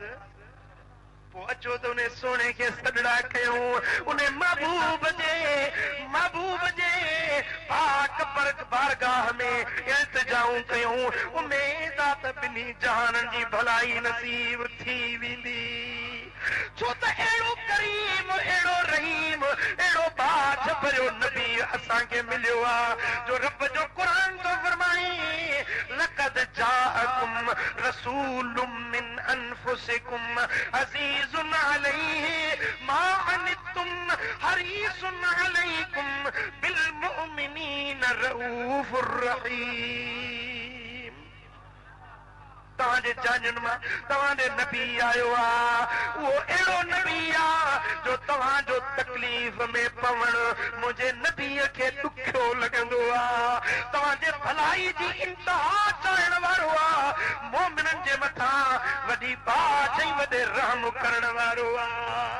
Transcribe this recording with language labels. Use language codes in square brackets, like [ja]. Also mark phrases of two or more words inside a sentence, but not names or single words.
[sd] पोइ अचो त उन सोने खे सॾड़ा कयूं, उन महबूब जे पाक बारगाह में इल्तिजाऊं कयूं। उमेद आहे त ॿिन्ही जहाननि जी भलाई नसीब थी वेंदी। छो त अहिड़ो करीम, अहिड़ो रहीम, अहिड़ो बाछ भरियो नबी असांखे मिलियो आहे, जो रब जो क़ुरान थो फरमाए [ar] لقد جاءكم رسول من أنفسكم عزيز عليه ما عنتم حريص عليكم بالمؤمنين رءوف رحيم. [sd] तव्हांजे जानियुनि मां तव्हांजे नबी आयो आहे, उहो अहिड़ो नबी आहे जो तव्हांजो तकलीफ़ में पवण मुंहिंजे नबीअ खे ॾुखियो लॻंदो आहे। तव्हांजे भलाई जी इंतिहा चाहण वारो आहे, मोमिननि जे मथां वॾी बाछ ऐं वॾे रहम करण वारो आहे।